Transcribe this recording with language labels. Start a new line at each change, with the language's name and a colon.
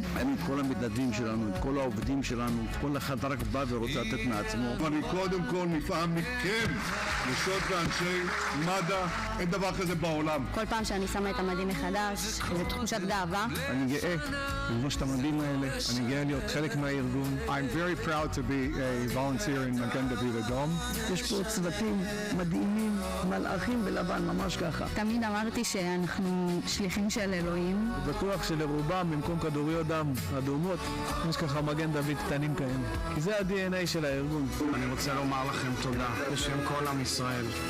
Hebrew: את כל המתנדבים שלנו, את כל העובדים שלנו, כל אחד רק בא ורוצה לתת מעצמו. אני קודם כל נפעם מכם, נשות ואנשי מד"א, אין דבר כזה בעולם. כל פעם שאני שמה את המדים מחדש, זו תחושת גאווה. אני גאה ללבוש את המדים האלה, אני גאה להיות חלק מהארגון.
English: I'm very proud to be a volunteer in מגן דוד אדום.
Hebrew: יש פה צוותים מדהימים, מלאכים בלבן, ממש ככה. תמיד אמרתי שאנחנו שליחים של אלוהים. בטוח שלרובם במקום כדוריות דם אדומות, יש ככה מגן דוד קטנים כאלה. כי זה ה-DNA של הארגון. אני רוצה לומר לכם תודה בשם כל עם ישראל.